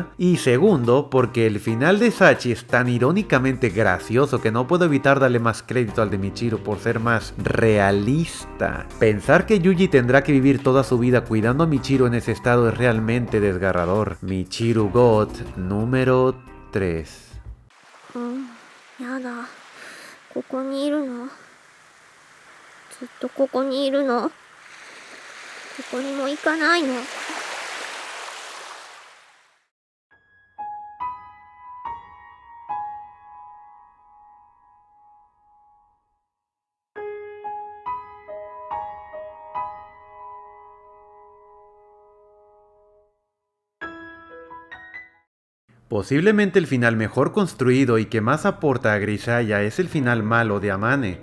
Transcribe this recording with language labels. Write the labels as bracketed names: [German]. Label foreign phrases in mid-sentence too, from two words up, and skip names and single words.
[Spanish] Y segundo, porque el final de Sachi es tan irónicamente gracioso que no puedo evitar darle más crédito al de Michiru por ser más realista. Pensar que Yuji tendrá que vivir toda su vida cuidando a Michiru en ese estado es realmente desgarrador. Michiru God número 3. [Japanese] やだ。ここにいるの？ずっとここにいるの？どこにも行かないの？ [Spanish] Posiblemente el final mejor construido y que más aporta a Grisaya es el final malo de Amane.